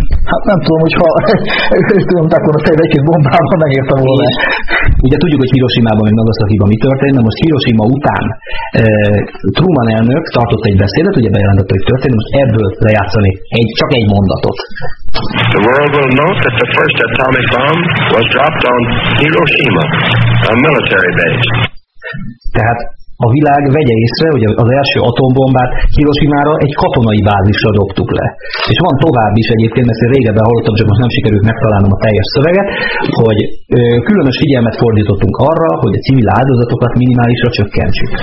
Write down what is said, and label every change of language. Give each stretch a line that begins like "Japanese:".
Hungarian: Hát nem tudom, hogy ha ezt mondták volna fejbe egy-két bombában, megérte volna. És, ugye tudjuk, hogy Hiroshima-ban meg Nagasakiban mi történt, de most Hiroshima után Truman elnök tartott egy beszédet, ugye bejelentette, hogy történt, most ebből lejátszani csak egy mondatot.
English: The world will note that the first atomic bomb was dropped on Hiroshima, a military base.
Hungarian: Tehát a világ vegye észre, hogy az első atombombát Hiroshimára egy katonai bázisra dobtuk le. És van tovább is egyébként, mert régebben hallottam, csak most nem sikerült megtalálnom a teljes szöveget, hogy különös figyelmet fordítottunk arra, hogy a civil áldozatokat minimálisra csökkentsük.